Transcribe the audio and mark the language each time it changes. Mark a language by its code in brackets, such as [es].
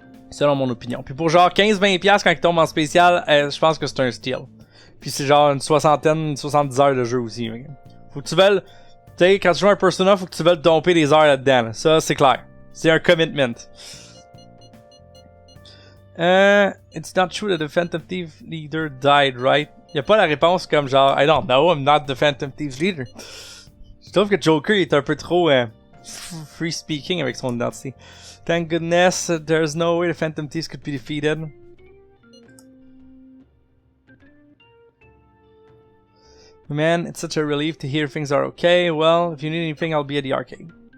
[fr] Selon mon opinion. Puis pour genre 15-20$ quand il tombe en spécial, je pense que c'est un steal. Puis c'est genre une 70 heures de jeu aussi. Faut que tu veuilles... Tu sais, quand tu joues un Persona, faut que tu veuilles domper des heures là-dedans. Là. Ça, c'est clair. C'est un commitment. [en] It's not true that the Phantom Thief leader died, right? [fr] Y'a pas la réponse comme genre, [en] I don't know, I'm not the Phantom Thief leader. [fr] Je trouve que Joker est un peu trop [en] free speaking [fr] avec son identité. [en] Thank goodness there's no way the Phantom Thieves could be defeated. Man, it's such a relief to hear things are okay. Well, if you need anything, I'll be at the arcade.